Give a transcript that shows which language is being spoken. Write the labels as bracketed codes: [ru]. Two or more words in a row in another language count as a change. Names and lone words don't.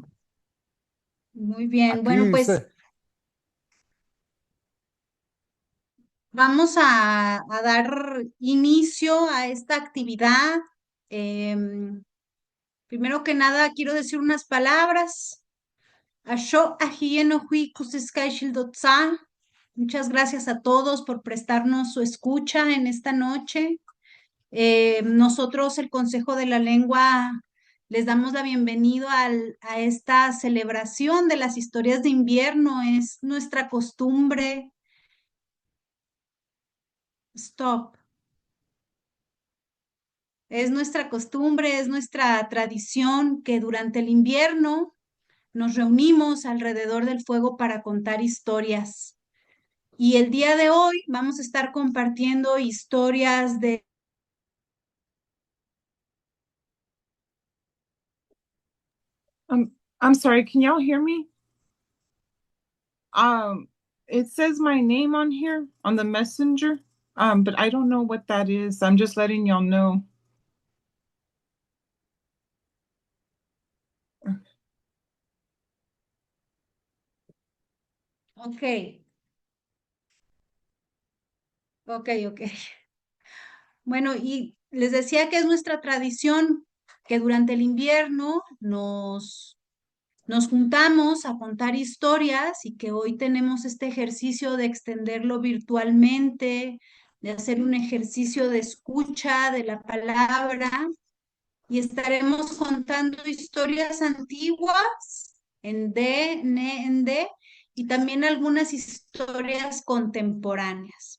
[es] Muy bien. Bueno, Aquí pues vamos a dar inicio a esta actividad. Em, Primero que nada, quiero decir unas palabras. Asho ahi enohui kusiskai shildotsa. Muchas gracias a todos por prestarnos su escucha en esta noche. Nosotros, el Consejo de la Lengua, les damos la bienvenida a esta celebración de las historias de invierno. Es nuestra costumbre. Stop. Es nuestra costumbre, es nuestra tradición que durante el invierno nos reunimos alrededor del fuego para contar historias. Y el día de hoy vamos a estar compartiendo historias de... [en] Um, I'm sorry, can y'all hear me? Um, it says my name on here on the messenger, but I don't know what that is. I'm just letting y'all know. Ok, ok. [es] Bueno, y les decía que es nuestra tradición que durante el invierno nos juntamos a contar historias y que hoy tenemos este ejercicio de extenderlo virtualmente, de hacer un ejercicio de escucha de la palabra y estaremos contando historias antiguas en D, N, en D y también algunas historias contemporáneas.